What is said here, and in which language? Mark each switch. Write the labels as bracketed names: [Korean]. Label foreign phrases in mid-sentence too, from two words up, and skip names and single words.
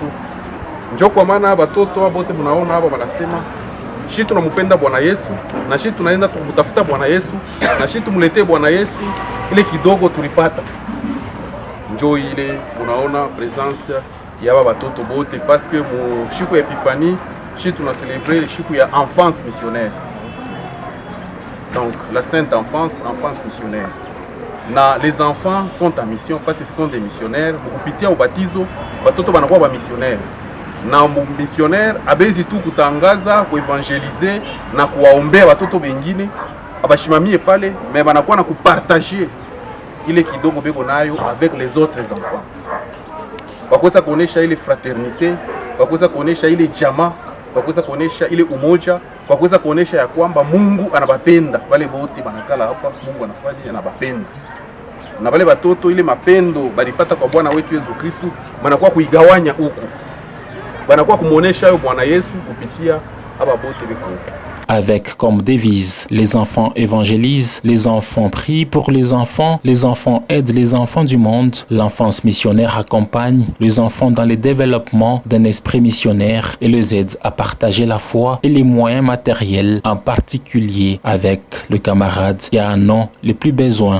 [Swahili] Njoo kwa maana watoto wote mnaona hapa wanasema shi tunampenda Bwana Yesu na shi tunaenda kumtafuta Bwana Yesu na shi tumletee Bwana Yesu ile kidogo tulipata. Njoo ile unaona presence ya baba watoto bote [French] parce que [Swahili] mu shiku ya Epiphanie shi tuna célébrer shiku ya [French] enfance missionnaire. Donc la sainte enfance, enfance missionnaire. Na les enfants sont en mission parce que ce sont des missionnaires. [Swahili] Kupitia ubatizo watoto banakuwa ba missionnaire. Na missionnaire abezi tu kutangaza, kuevangeliser na kuwaombea watoto wengine abashimamie pale, mais banakuwa na kupartager ile kidogo beko nayo [French] avec les autres enfants, [Swahili] wakuweza kuonesha ile fraternite, wakuweza kuonesha ile jamaa, wakuweza kuonesha ile umoja, wakuweza kuonesha ya kwamba Mungu anabapenda wale wote banakala hapa. Mungu anafanya anabapenda, na wale watoto ile mapendo balipata kwa Bwana wetu Yesu Kristo banakuwa kuigawanya huko, banakuwa kumuonesha yo Bwana Yesu kupitia aba bote beko. [French] Avec comme devise, les enfants évangélisent, les enfants prient pour les enfants aident les enfants du monde, l'enfance missionnaire accompagne les enfants dans le développement d'un esprit missionnaire et les aide à partager la foi et les moyens matériels, en particulier avec le camarade qui en a le plus besoin.